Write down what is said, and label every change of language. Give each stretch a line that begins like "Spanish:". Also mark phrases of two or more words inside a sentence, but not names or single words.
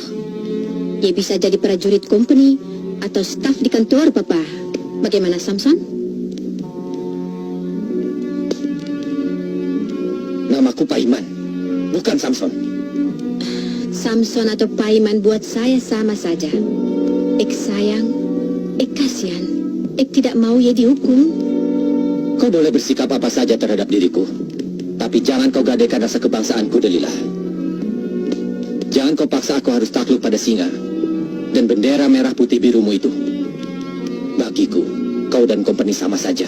Indonesian: Ye bisa jadi prajurit company atau staf di kantor papa. Bagaimana Samson? Namaku Paiman, bukan Samson. Samson atau Paiman buat saya sama saja. Ik sayang, ik kasihan, ik tidak mau ye dihukum. Kau boleh bersikap apa saja terhadap diriku, tapi jangan kau gadaikan rasa kebangsaanku, Delilah. Jangan kau paksa aku harus takluk pada singa dan bendera merah putih birumu itu. Bagiku, kau dan kompeni sama saja.